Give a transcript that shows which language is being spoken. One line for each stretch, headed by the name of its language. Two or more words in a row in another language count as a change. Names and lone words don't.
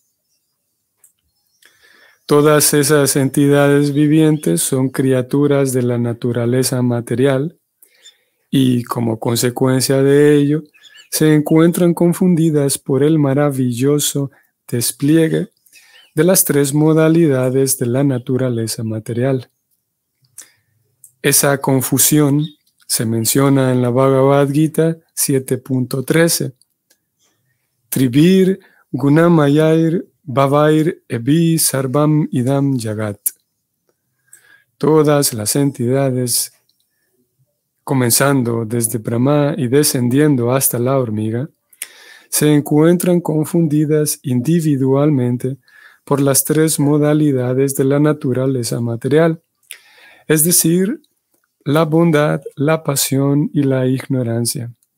Spanish: Todas esas entidades vivientes son criaturas de la naturaleza material y, como consecuencia de ello, se encuentran confundidas por el maravilloso despliegue de las tres modalidades de la naturaleza material. Esa confusión se menciona en la Bhagavad Gita 7.13.
Sanskrit: Tribir gunamayar bhavair ebi sarvam idam jagat.
Spanish: Todas las entidades, comenzando desde Brahma y descendiendo hasta la hormiga, se encuentran confundidas individualmente por las tres modalidades de la naturaleza material, es decir, la bondad, la pasión y la ignorancia.